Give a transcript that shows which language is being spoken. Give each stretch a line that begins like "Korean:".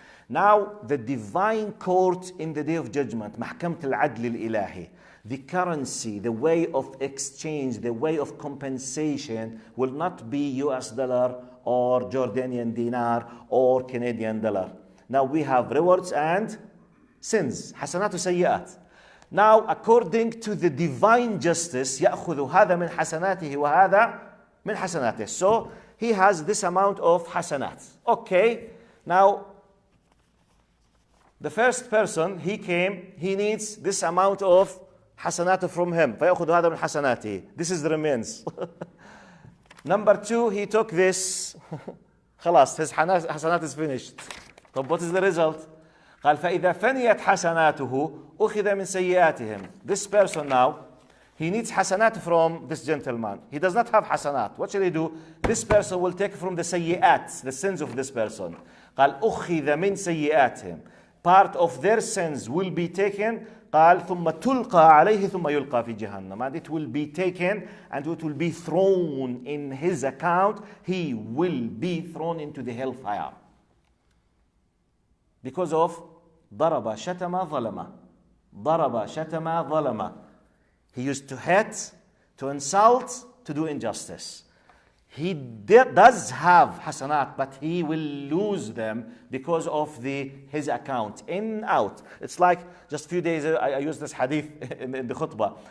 English: Now, the divine court in the day of judgment,
Arabic: محكمة العدل الإلهي,
English: the currency, the way of exchange, the way of compensation will not be US dollar or Jordanian dinar or Canadian dollar. Now we have rewards and sins,
Arabic: حسنات وسيئات.
English: Now according to the divine justice,
Arabic: يأخذ هذا من حسناته وهذا من حسناته.
English: So he has this amount of حسنات. Okay, now the first person, he came, he needs this amount of حسنات from him.
Arabic: فيأخذ هذا من حسناته.
English: This is the remains. Number two, he took this. خلاص, his حسنات is finished. طب what is the result?
Arabic: قال فإذا فنيت حسناته أخذ من سيئاتهم.
English: This person now, he needs حسنات from this gentleman. He does not have حسنات. What shall he do? This person will take from the سيئات, the sins of this person.
Arabic: قال أخذ من سيئاتهم.
English: Part of their sins will be taken.
Arabic: قال ثم تلقى عليه ثم يلقى في جهنم.
English: And it will be taken and it will be thrown in his account. He will be thrown into the hellfire. Because of
Arabic: ضرب شتم ظلم. ضرب شتم ظلم.
English: He used to hate, to insult, to do injustice. He does have hasanat, but he will lose them because of his account, in, out. It's like, just a few days ago, I used this hadith in the khutbah.